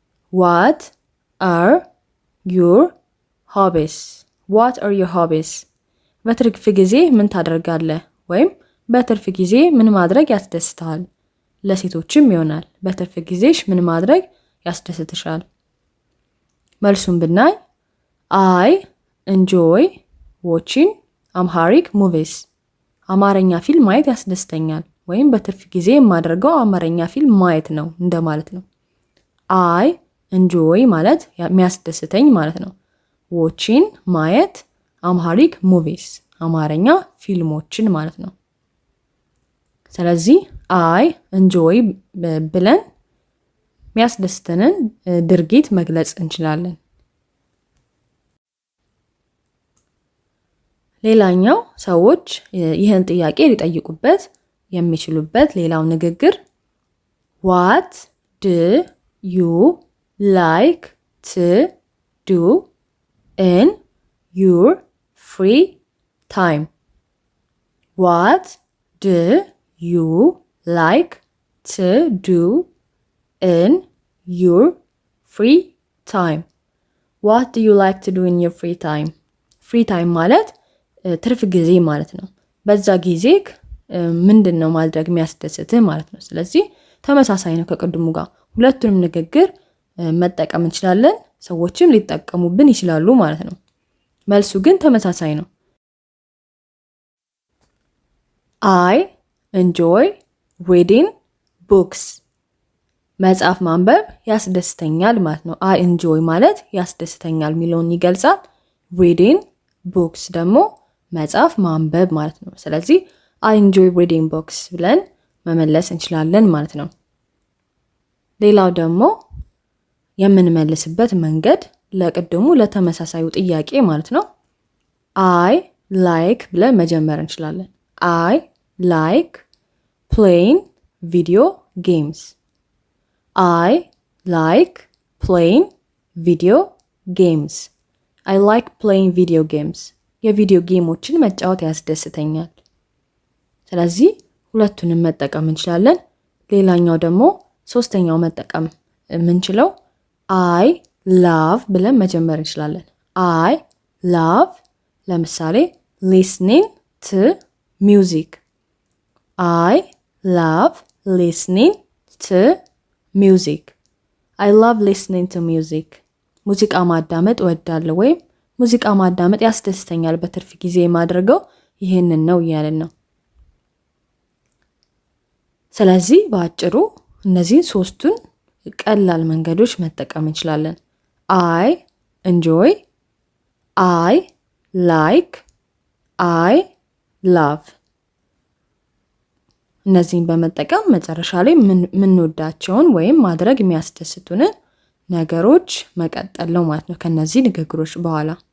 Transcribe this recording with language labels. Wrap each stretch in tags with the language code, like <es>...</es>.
<en>What are your hobbies? What are your hobbies?</en> <am>በትርፍ ጊዜ ምን ታደርጋለህ ወይም በትርፍ ጊዜ ምን ማድረግ ያስደስታል? ለሴቶችም ይሆናል። በትርፍ ጊዜሽ ምን ማድረግ ያስደስትሻል? መልሱን ብናይ</am> <en>I enjoy watching Amharic movies.</en> <am>አማርኛ ፊልም ማየት ያስደስተኛል ወይም በትርፍ ጊዜ የማደርገው አማርኛ ፊልም ማየት ነው እንደማለት ነው።</am> <en>I enjoy</en> <am>ማለት የሚያስደስተኝ ማለት ነው። watching ማየት Amharic movies አማርኛ ፊልሞችን ማለት ነው። ስለዚህ I enjoy ብለን የሚያስደስተንን ድርጊት መግለጽ እንችላለን። ሌላኛው ሰዎች ይህን ጥያቄ ሊጠይቁበት የሚችሉበት ሌላው ንግግር</am> <en>what do you like to do in your free time? What do you like to do in your free time? What do you like to do in your free time?</en> <am>Free time ማለት ትርፍ ጊዜ ማለት ነው። በዛ ጊዜ ምንድነው ማድረግ የሚያስደስትህ ማለት ነው። ስለዚህ ተመሳሳይ ነው ከቅድሙ ጋር። ሁለቱንም ንግግር መጠቀም እንችላለን። ሰዎችም ሊጠቀሙብን ይችላሉ ማለት ነው። መልሱ ግን ተመሳሳይ ነው።</am> <en>I enjoy reading books.</en> <am>መጽሐፍ ማንበብ ያስደስተኛል ማለት ነው።</am> <en>I enjoy</en> <am>ማለት ያስደስተኛል የሚለውን ይገልጻል። reading books ደግሞ መጽሐፍ ማንበብ ማለት ነው። ስለዚህ</am> <en>I enjoy reading books</en> <am>ብለን መመለስ እንችላለን ማለት ነው። ሌላው ደግሞ የምንመልስበት መንገድ ለቅድሙ ለተመሳሳዩ ጥያቄ ማለት ነው።</am> <en>I like</en> <am>ብለን መጀመር እንችላለን።</am> <en>I like playing video games. I like playing video games. I like playing video games.</en> <am>የቪዲዮ ጌሞችን መጫወት ያስደስተኛል። ስለዚህ ሁለቱንም መጠቀም እንችላለን። ሌላኛው ደግሞ ሶስተኛው መጠቀም የምንችለው</am> <en>I love</en> <am>ብለን መጀመር እንችላለን።</am> <en>I love</en> <am>ለምሳሌ</am> <en>listening to music. I love listening to music. I love listening to music.</en> <am>ሙዚቃ ማዳመጥ እወዳለሁ ወይም ሙዚቃ ማዳመጥ ያስደስተኛል በትርፍ ጊዜ የማደርገው ይሄንን ነው እያለን ነው። ስለዚህ በአጭሩ እነዚህ ሶስቱን ቀላል መንገዶች መጠቀም እንችላለን።</am> <en>I enjoy, I like, I love።</en> <am>እነዚህን በመጠቀም መጨረሻ ላይ የምንወዳቸውን ወይም ማድረግ የሚያስደስቱንን ነገሮች መቀጠል ነው ማለት ነው ከነዚህ ንግግሮች በኋላ።</am>